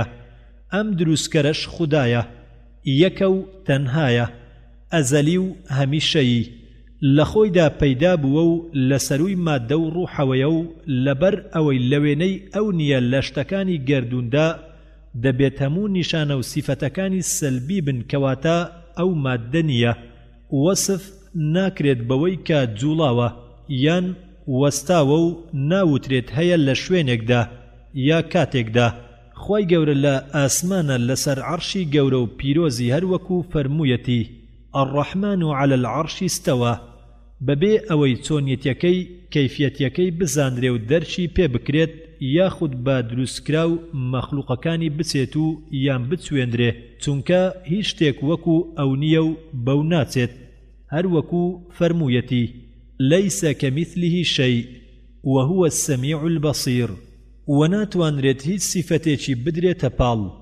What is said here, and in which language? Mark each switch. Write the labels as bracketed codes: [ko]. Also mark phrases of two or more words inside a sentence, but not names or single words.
[ckb] ئەم دروستکەرەش خودایە، یەکە و تەنهایە، ئەزەلی و هەمیشەیی، لە خۆیدا پەیدا بووە و لە سەروی مادە و ڕوحەوەیە و لەبەر ئەوەی لەوێنەی ئەو نییە لە شتەکانی گەردوندا دەبێت هەموو نیشانە و سیفەتەکانی سەلبی بن کەواتە ئەو مادە نییە. وەسف ناکرێت بەوەی کە جوڵاوە یان وەستاوە و ناوترێت هەیە لە شوێنێکدا یا کاتێکدا. خوای گەورە لە ئاسمانە لەسەر عەرشی گەورە و پیرۆزی هەروەکو فەرموویەتی [ar] الرحمن على العرش استوى، [ckb] بەبێ ئەوەی چۆنیەتیەکەی کەیفیەتیەکەی بزانرێ و دەرچی پێ بکرێت یاخود بە دروستکرا و مەخلوقەکانی بچێت و یان بچوێندرێ، چونکە هیچ شتێک وەکو ئەو نییە و بەو ناچێت. هەروەکو فەرموویەتی [ar] لەیس کەمیثلیه شەیء وهو السەمیع البەصیر، [ckb] و ناتوانرێت هیچ سیفەتێکی بدرێتە پاڵ.